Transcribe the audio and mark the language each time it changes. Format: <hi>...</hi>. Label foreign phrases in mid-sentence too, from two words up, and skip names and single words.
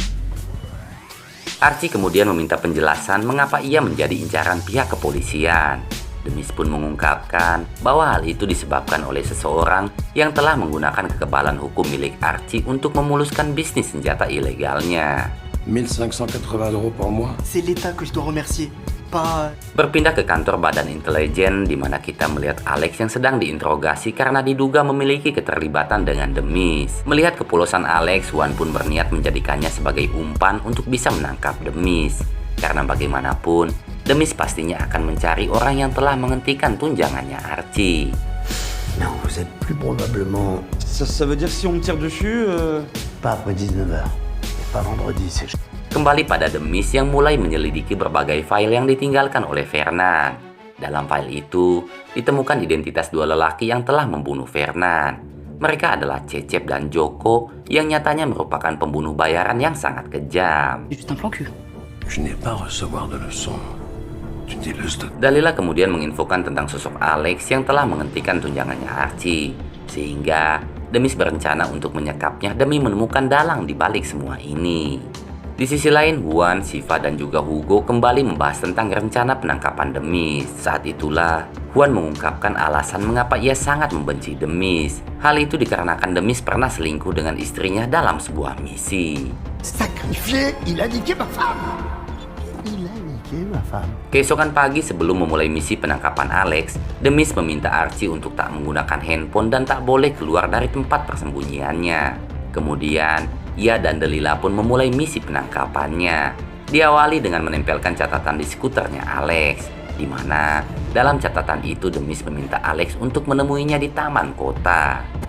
<id>Archie kemudian meminta penjelasan mengapa ia menjadi incaran pihak kepolisian. Demis pun mengungkapkan bahwa hal itu disebabkan oleh seseorang yang telah menggunakan kekebalan hukum milik Archie untuk memuluskan bisnis senjata ilegalnya.</id> <fr>1580 € par mois. C'est l'État que je dois remercier, pas...</fr> <id>Berpindah ke kantor Badan Intelijen di mana kita melihat Alex yang sedang diinterogasi karena diduga memiliki keterlibatan dengan Demis. Melihat kepolosan Alex, Juan pun berniat menjadikannya sebagai umpan untuk bisa menangkap Demis. Karena bagaimanapun, Demis pastinya akan mencari orang yang telah menghentikan tunjangannya Archie.</id> <fr>Non, vous êtes plus probablement Ça veut dire si on me tire dessus... pas après 19h. Pas vendredi, c'est...</fr> <id>Kembali pada Demis yang mulai menyelidiki berbagai file yang ditinggalkan oleh Fernand. Dalam file itu, ditemukan identitas dua lelaki yang telah membunuh Fernand. Mereka adalah Cecep dan Joko yang nyatanya merupakan pembunuh bayaran yang sangat kejam.</id> <fr>Juste un plan cul. Je n'ai pas à recevoir de leçons. D'une dileuse de...</fr> <id>Dalila kemudian menginfokan tentang sosok Alex yang telah menghentikan tunjangannya Archie. Sehingga Demis berencana untuk menyekapnya demi menemukan dalang di balik semua ini. Di sisi lain, Juan, Siva, dan juga Hugo kembali membahas tentang rencana penangkapan Demis. Saat itulah, Juan mengungkapkan alasan mengapa ia sangat membenci Demis. Hal itu dikarenakan Demis pernah selingkuh dengan istrinya dalam sebuah misi.</id> <fr>Sacrifié, il a niqué ma femme. Il a niqué ma femme.</fr> <id>Keesokan pagi sebelum memulai misi penangkapan Alex, Demis meminta Archie untuk tak menggunakan handphone dan tak boleh keluar dari tempat persembunyiannya. Kemudian, ia dan Dalila pun memulai misi penangkapannya. Diawali dengan menempelkan catatan di skuternya Alex, di mana dalam catatan itu Demis meminta Alex untuk menemuinya di taman kota.</id>